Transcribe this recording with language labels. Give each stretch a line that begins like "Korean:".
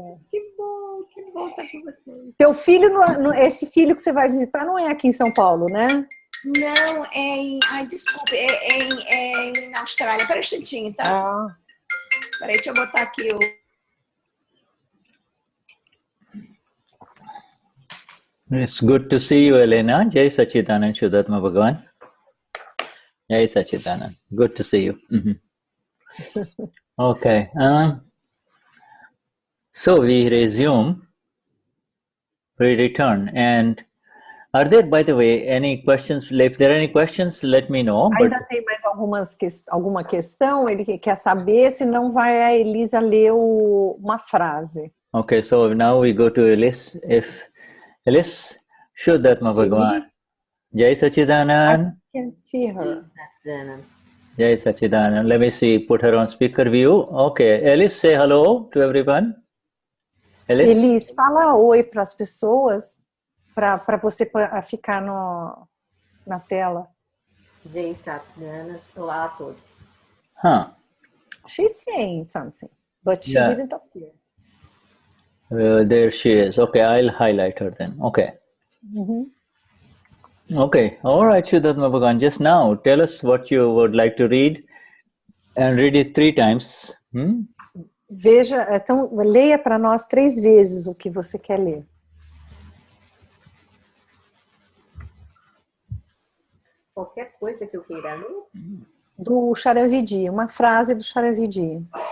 Portuguese: Que bom estar com vocês. Teu filho, esse filho que você vai visitar não é aqui em São Paulo, né? Não, é em... Ai, desculpa, é na Austrália. Pera um instantinho, tá? Peraí, deixa eu botar aqui o...
English: It's good to see you, Elena. Jai Sachidanand, Shuddhatma Bhagavan. Jai Sachidanand. Good to see you. Mm-hmm. Okay. So we resume. We return. And are there, by the way, any questions? If there are any questions, let me know.
Portuguese: Ainda tem mais alguma questão? Ele quer saber, senão vai a Elisa ler uma frase.
English: Okay, so now we go to Elise. Elise, Shuddhatma Bhagavan. Jai Sachidanand. I can see her. Jai Sachidanand. Let me see, put her on speaker view. Okay, Elise, say hello to everyone.
Portuguese: Elise, fala oi para as pessoas, para você ficar na tela. Jai Sachidanand. Olá a todos.
English: She's saying something, but she didn't appear. There she is. Okay, I'll highlight her then. Okay. Mm-hmm. Okay. All right, Shuddhatma Bhagavan. Just now, tell us what you would like to read and read it 3 times.
Portuguese: Veja, então, leia para nós 3 vezes o que você quer ler. Qualquer coisa que eu queira ler? Do Charan Vidhi, uma frase do Charan Vidhi.